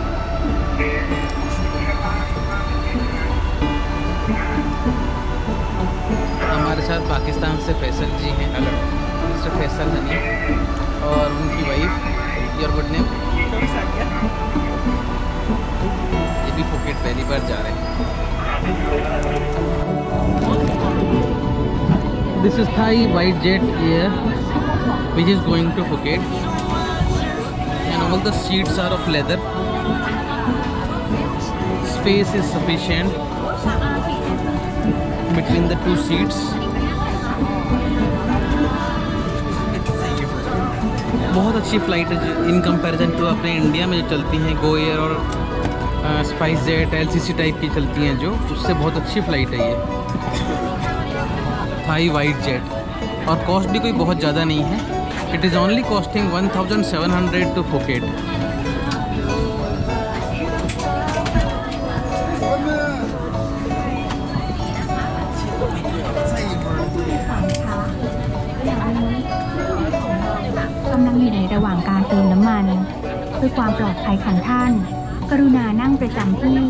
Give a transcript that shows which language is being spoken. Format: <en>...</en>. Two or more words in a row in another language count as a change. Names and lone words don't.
<hi>हमारे साथ पाकिस्तान से फैसल जी हैं, मिस्टर फैसल हनी, और उनकी वाइफ,</hi> <en>your good name?</en> <hi>ये भी फुकेट पहली बार जा रहे हैं।</hi> <en>This is Thai White Jet Air, which is going to Phuket, and all the seats are of leather. Space is sufficient between the two seats.</en> <hi>बहुत अच्छी फ़्लाइट है</hi> <en>in comparison to</en> <hi>अपने इंडिया में जो चलती हैं गो एयर और स्पाइस जेट, LCC टाइप की चलती हैं, जो उससे बहुत अच्छी फ़्लाइट है ये थाई वाइट जेट। और कॉस्ट भी कोई बहुत ज़्यादा नहीं है,</hi> <en>it is only costing</en> <hi>1700 टू फुकेट।</hi> <th>กำลังอยู่ในระหว่างการเติมน้ำมันเพื่อความปลอดภัยของท่านกรุณานั่งประจำที่</th>